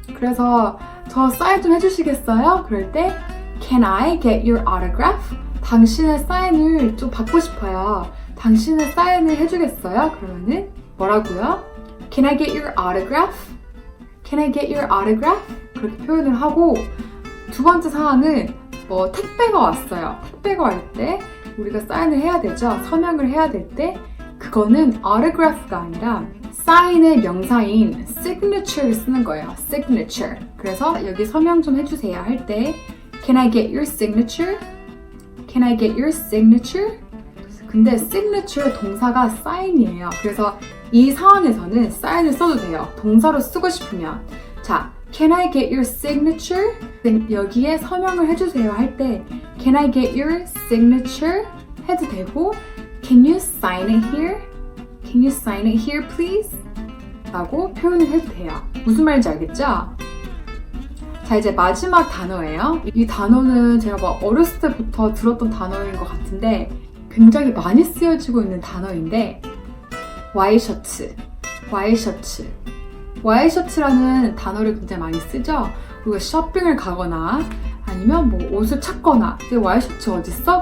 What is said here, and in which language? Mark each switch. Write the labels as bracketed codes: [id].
[ko] 그래서 저 사인 좀 해주시겠어요? 그럴 때 [en] Can I get your autograph? [ko] 당신의 사인을 좀 받고 싶어요. 당신의 사인을 해주겠어요? 그러면은 뭐라고요? [en] Can I get your autograph? Can I get your autograph? [ko] 그렇게 표현을 하고 두 번째 상황은 뭐 택배가 왔어요. 택배가 올 때 우리가 사인을 해야 되죠. 서명을 해야 될 때 그거는 autograph가 아니라 사인의 명사인 signature를 쓰는 거예요. [en] signature. [ko] 그래서 여기 서명 좀 해주세요 할 때 [en] Can I get your signature? Can I get your signature? [ko] 근데 signature 동사가 sign이에요. 그래서 이 상황에서는 sign을 써도 돼요. 동사로 쓰고 싶으면. 자, [en] can I get your signature? [ko] 여기에 서명을 해주세요 할 때 [en] can I get your signature? [ko] 해도 되고 [en] can you sign it here? Can you sign it here please? [ko] 라고 표현을 해도 돼요. 무슨 말인지 알겠죠? 자, 이제 마지막 단어예요. 이 단어는 제가 막 어렸을 때부터 들었던 단어인 것 같은데 굉장히 많이 쓰여지고 있는 단어인데 와이셔츠, 와이셔츠. 와이셔츠라는 단어를 굉장히 많이 쓰죠. 우리가 쇼핑을 가거나 아니면 뭐 옷을 찾거나 와이셔츠 어딨어?